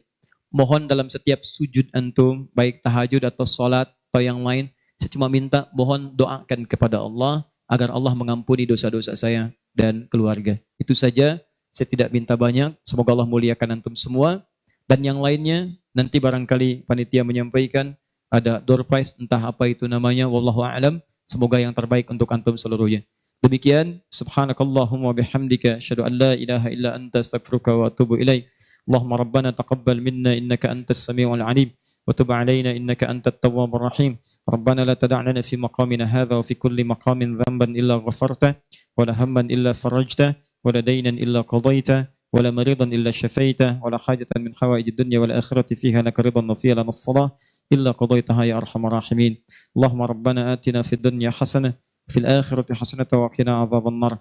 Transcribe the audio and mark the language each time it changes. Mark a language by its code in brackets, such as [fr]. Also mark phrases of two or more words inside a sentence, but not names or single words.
[id] Mohon dalam setiap sujud antum, baik tahajud atau sholat atau yang lain, saya cuma minta mohon doakan kepada Allah agar Allah mengampuni dosa-dosa saya dan keluarga. Itu saja. Saya tidak minta banyak, semoga Allah muliakan antum semua. Dan yang lainnya, nanti barangkali panitia menyampaikan, ada door prize, entah apa itu namanya, [ar] والله أعلم. [id] Semoga yang terbaik untuk antum seluruhnya. Demikian, [ar] سبحانك اللهم وبحمدك أشهد أن لا إله إلا أنت أستغفرك وأتوب إليك. اللهم ربنا تقبل منا إنك أنت السميع العليم وتب علينا إنك أنت التواب الرحيم. ربنا لا تدع لنا في مقامنا هذا وفي كل مقام ذنبا إلا غفرته ولا هما إلا فرجته, ولا دينا إلا قضيته ولا مريضا إلا شفيته ولا حاجة من حوائج الدنيا والآخرة فيها لك رضا وفيها لنا الصلاة إلا قضيتها يا أرحم الراحمين. اللهم ربنا آتنا في الدنيا حسنة وفي الآخرة حسنة وقنا عذاب النار.